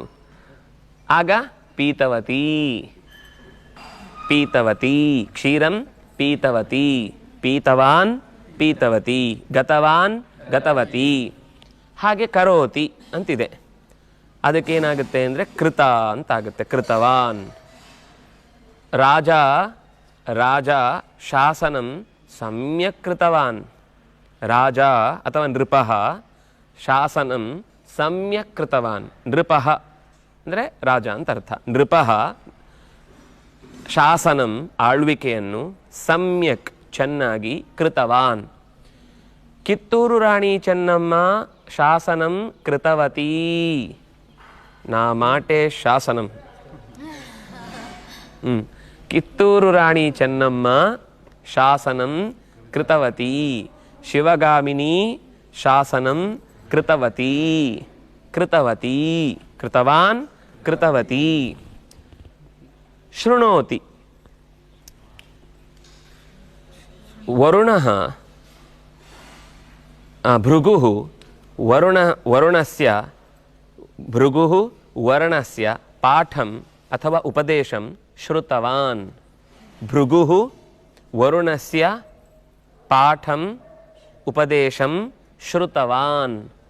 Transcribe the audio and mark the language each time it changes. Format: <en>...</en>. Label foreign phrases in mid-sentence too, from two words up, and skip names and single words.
<sa>ಆಗ ಪೀತವತಿ. ಕ್ಷೀರಂ ಪೀತವತಿ. ಪೀತವಾನ್ ಪೀತವತಿ. ಗತವಾನ್ ಗತವತಿ.</sa> <kn>ಹಾಗೆ ಕರೋತಿ ಅಂತಿದೆ. ಅದಕ್ಕೇನಾಗುತ್ತೆ ಅಂದರೆ ಕೃತ ಅಂತಾಗುತ್ತೆ. ಕೃತವಾನ್.</kn> <sa>ರಾಜ ಶಾಸನಂ ಸಮ್ಯಕ್ ಕೃತವಾನ್. ರಾಜ ಅಥವಾ ನೃಪಃ ಶಾಸನಂ ಸಮ್ಯಕ್ ಕೃತವಾನ್.</sa> <kn>ನೃಪಃ ಅಂದರೆ ರಾಜ ಅಂತ ಅರ್ಥ.</kn> <sa>ನೃಪಃ ಶಾಸನಂ ಆಳ್ವಿಕೆಯನ್ನು ಸಮ್ಯಕ್ ಚೆನ್ನಾಗಿ ಕೃತವಾನ್. ಕಿತ್ತೂರು ರಾಣಿ ಚೆನ್ನಮ್ಮ ಶಾಸನಂ ಕೃತವತಿ.</sa> <te>నా మాటే శాసనం.</te> <sa>ಕಿತ್ತೂರು ರಾಣಿ ಚೆನ್ನಮ್ಮ ಶಾಸನಂ ಕೃತವತಿ. ಶಿವಗಾಮಿನಿ ಶಾಸನಂ ಕೃತವತಿ. ಕೃತವಾನ್ ಕೃತವತಿ. ಶೃಣೋತಿ. ವರುಣಃ ಭೃಗುಃ ವರ್ಣಸ್ಯ ಪಾಠಂ ಅಥವಾ ಉಪದೇಶಂ ಶ್ರುತವಾನ್. ಭೃಗುಃ ವರುಣಸ್ಯ ಪಾಠಂ ಉಪದೇಶಂ ಶ್ರುತವಾನ್.</sa>